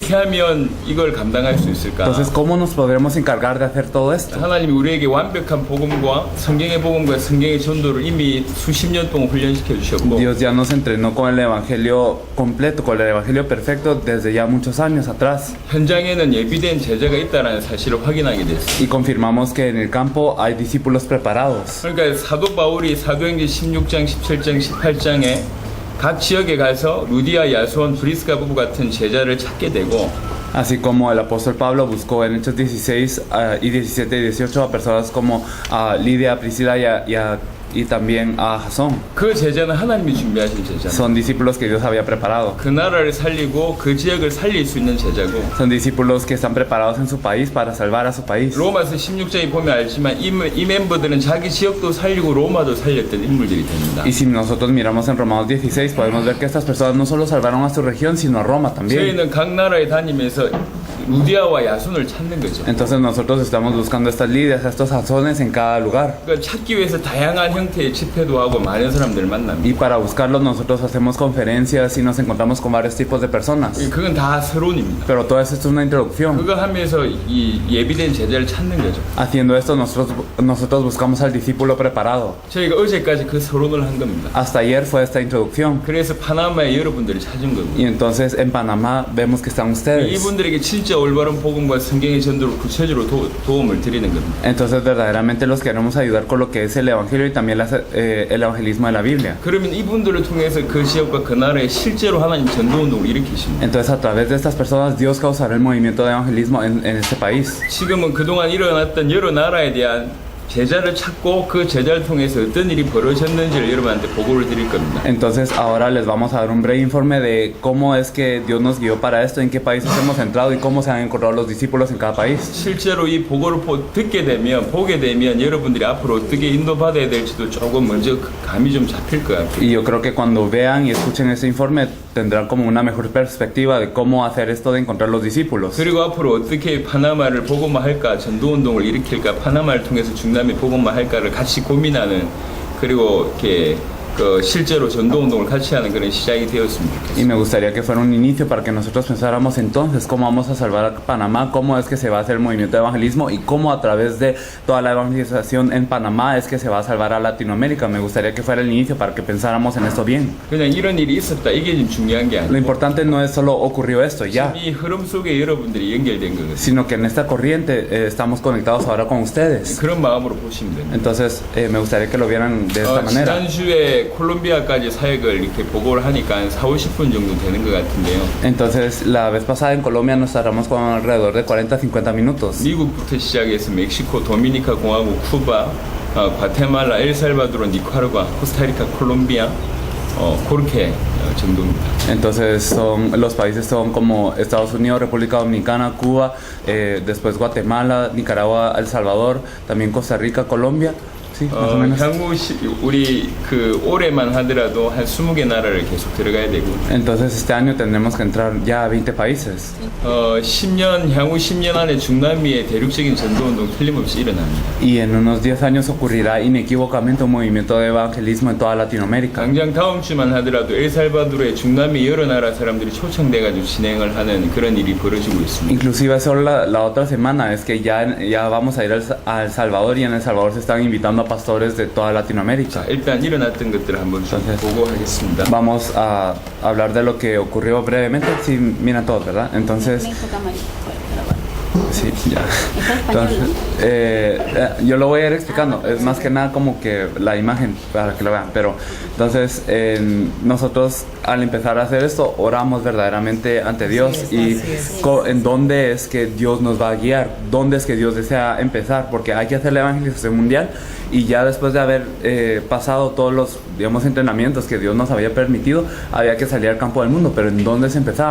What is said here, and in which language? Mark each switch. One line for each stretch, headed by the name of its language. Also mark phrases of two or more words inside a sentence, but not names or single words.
Korean: 어떻게 하면 이걸 감당할 수 있을까?
Spanish: Entonces, ¿cómo nos podremos encargar de hacer todo esto?
Korean: 하나님이 우리에게 완벽한 복음과 성경의 복음과 성경의 전도를 이미 수십 년 동안 훈련시켜 주셨고
Spanish: Dios ya nos entrenó con el evangelio completo, con el evangelio perfecto desde ya muchos años atrás.
Korean: 현장에는 예비된 제자가 있다는 사실을 확인하게 됐어요.
Spanish: Y confirmamos que en el campo hay discípulos preparados.
Korean: 그러니까 사도 바울이 사도행전 16장, 17장, 18장에 각 지역에 가서 루디아, 야손, 브리스가 부부 같은 제자를 찾게 되고
Spanish: Así como el apóstol Pablo buscó en Hechos 16 y 17 y 18 a personas como a Lidia, Priscila y también a Jasón.
Korean: 그 제자는 하나님이 준비하신 제자.
Spanish: Son discípulos que Dios había preparado.
Korean: 그 나라를 살리고 그 지역을 살릴 수 있는 제자고.
Spanish: Son discípulos que están preparados en su país para salvar a su país.
Korean: 로마서 16장에 보면 알지만 이 멤버들은 자기 지역도 살리고 로마도 살렸던 인물들이 됩니다.
Spanish: Y si nosotros miramos en Romanos 16 podemos ver que estas personas no solo salvaron a su región sino a Roma también.
Korean: 저희는 각 나라에 다니면서 루디아와 야손을 찾는 거죠.
Spanish: Entonces nosotros estamos buscando estas lidias, estos jasones en cada lugar.
Korean: 그러니까 찾기 위해서 다양한 형태의 집회도 하고 많은 사람들을 만납니다.
Spanish: Y para buscarlos nosotros hacemos conferencias y nos encontramos con varios tipos de personas.
Korean: 그건 다 서론입니다.
Spanish: Pero todo esto es una introducción.
Korean: 그거 하면서 이 예비된 제자를 찾는 거죠.
Spanish: Haciendo esto nosotros buscamos al discípulo preparado.
Korean: 저희가 어제까지 그 서론을 한 겁니다.
Spanish: Hasta ayer fue esta introducción.
Korean: 그래서 파나마에 여러분들을 찾은 겁니다.
Spanish: Y entonces en Panamá vemos que están ustedes.
Korean: 이분들에게 진짜 올바른 복음과 성경의 전도를 구체적으로 도움을 드리는 겁니다.
Spanish: Entonces verdaderamente los queremos ayudar con lo que es el evangelio y también el evangelismo de la Biblia.
Korean: 그러면 이분들을 통해서 그 지역과 그 나라에 실제로 하나님 전도 운동을 일으키십니다.
Spanish: Entonces a través de estas personas Dios causará el movimiento de evangelismo en este país.
Korean: 지금은 그동안 일어났던 여러 나라에 대한 제자를 찾고 그 제자를 통해서 어떤 일이 벌어졌는지를 여러분한테 보고를 드릴 겁니다.
Spanish: Entonces ahora les vamos a dar un breve informe de cómo es que Dios nos guió para esto, en qué países hemos entrado y cómo se han encontrado los discípulos en cada país.
Korean: 실제로 이 보고를 듣게 되면 보게 되면 여러분들이 앞으로 어떻게 인도받아야 될지도 조금 먼저 감이 좀 잡힐 것 같아요.
Spanish: Y yo creo que cuando vean y escuchen este informe tendrán como una mejor perspectiva de cómo hacer esto de encontrar los discípulos.
Korean: 그리고 앞으로 어떻게 파나마를 복음화할까, 전도운동을 일으킬까, 파나마를 통해서 중남미 복음화할까를 같이 고민하는 그리고 이렇게 실제로 전도운동을 같이 하는 그런 시작이 되었으면 좋겠습니다.
Spanish: Y me gustaría que fuera un inicio para que nosotros pensáramos entonces cómo vamos a salvar a Panamá, cómo es que se va a hacer el movimiento de evangelismo y cómo a través de toda la evangelización en Panamá es que se va a salvar a Latinoamérica. Me gustaría que fuera el inicio para que pensáramos en esto bien.
Korean: 그냥 이런 일이 있었다 이게 지금 중요한 게
Spanish: Lo
Korean: 아니고
Spanish: importante no es solo ocurrió esto ya,
Korean: 이 흐름 속에 여러분들이 연결된 거거든요.
Spanish: sino que en esta corriente estamos conectados ahora con ustedes.
Korean: 그런 마음으로 보시면 됩니다.
Spanish: Entonces me gustaría que lo vieran de esta manera.
Korean: 지난주에 콜롬비아까지 사역을 이렇게 보고를 하니까 한 4-50분 정도 되는 것 같은데요.
Spanish: Entonces la vez pasada en Colombia nos tardamos con alrededor de 40-50 minutos.
Korean: 미국부터 시작해서 멕시코, 도미니카 공화국, 쿠바, 과테말라, 엘살바도르, 니카라과, 코스타리카, 콜롬비아 그렇게 정도입니다.
Spanish: Entonces los países son como Estados Unidos, República Dominicana, Cuba, después Guatemala, Nicaragua, El Salvador, también Costa Rica, Colombia. Sí, más o menos.
Korean: 향후 우리 그 올해만 하더라도 한 20개 나라를 계속 들어가야 되고.
Spanish: Entonces este año tendremos que entrar ya a 20 países.
Korean: 향후 10년 안에 중남미의 대륙적인 전도운동 틀림없이 일어납니다.
Spanish: Y en unos 10 años ocurrirá inequívocamente un movimiento de evangelismo en toda Latinoamérica.
Korean: 당장 다음 주만 하더라도 엘살바도르의 중남미 여러 나라 사람들이 초청돼가지고 진행을 하는 그런 일이 벌어지고 있습니다.
Spanish: Inclusive solo la otra semana es que ya vamos a ir a El Salvador y en El Salvador se están invitando a pastores de toda Latinoamérica.
Korean: 일단 일어났던 것들을 한번 좀 보고하겠습니다.
Spanish: Vamos a hablar de lo que ocurrió brevemente. Sí, miran todos, ¿verdad? Entonces, sí, ya. Entonces, yo lo voy a ir explicando. Es más que nada como que la imagen para que lo vean. Pero entonces nosotros al empezar a hacer esto oramos verdaderamente ante Dios y en dónde es que Dios nos va a guiar, dónde es que Dios desea empezar, porque hay que hacer la evangelización mundial y ya después de haber pasado todos los, digamos, entrenamientos que Dios nos había permitido, había que salir al campo del mundo, pero ¿en dónde se empezaba?